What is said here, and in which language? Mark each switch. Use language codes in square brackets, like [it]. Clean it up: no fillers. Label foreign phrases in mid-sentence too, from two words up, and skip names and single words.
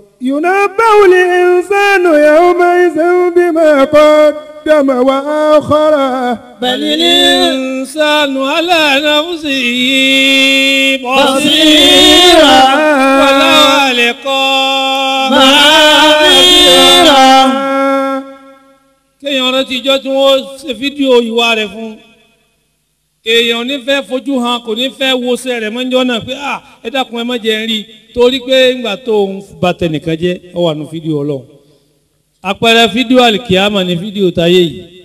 [ar] ينبأ الإنسان يومئذ بما قدم وآخر بل الإنسان على نفسه بصيرا ولو ألقى معاذيرا [yo] kéèyàn rántí ijọ́ tí wọ́n ṣe fídíò ìwà rẹ̀ fún èèyàn ní fẹ́ fojú hàn kò ní fẹ́ wọṣẹ́ rẹ̀ mọ́jọ́ náà pé ẹ dákun ẹ má jẹ́ ń rí torí pé ńgbà tó ń ba tẹnìkan jẹ́ ọ wà nù fídíò ọlọ́run àpẹẹrẹ fídíò àlìkìyàmà ní fídíò táyé yìí